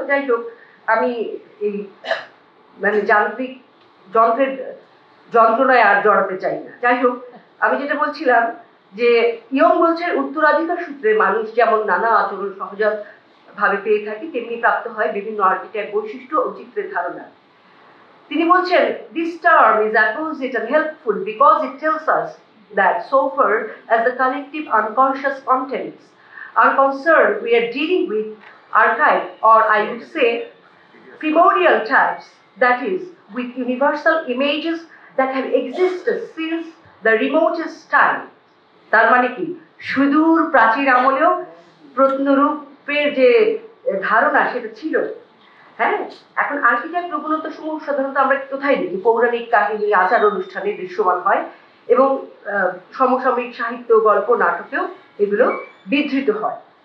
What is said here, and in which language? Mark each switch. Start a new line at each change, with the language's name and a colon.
Bangla: যাই হোক, আমি এই মানে যান্ত্রিক যন্ত্রণায় আর জড়াতে চাই না। যাই হোক, আমি যেটা বলছিলাম যে ইয়ং বলছে উত্তরাধিকার সূত্রে মানুষ যেমন নানা আচরণ সহজাত ভাবে পেয়ে থাকে, তেমনি প্রাপ্ত হয় বিভিন্ন আর্কিটাইপ বৈশিষ্ট্য ও চিত্রের ধারণা। তিনি বলছেন,
English: this term is apposite and helpful because it tells us that so far as the collective unconscious contents are concerned, we are dealing with archive, or I would say primordial types, that is, with universal images that have existed since the remotest time.
Bangla: তার মানে কি, সুদূর প্রাচীর আমলেও প্রত্নরূপের যে ধারণা সেটা ছিল। হ্যাঁ, এখন আর্কিটাইপ প্রবণতা সমূহ সাধারণত আমরা কোথায় দেখি? পৌরাণিক কাহিনী, আচার অনুষ্ঠানে দৃশ্যমান হয় এবং সমসাময়িক সাহিত্য, গল্প, নাটকেও এগুলো বিধৃত হয়।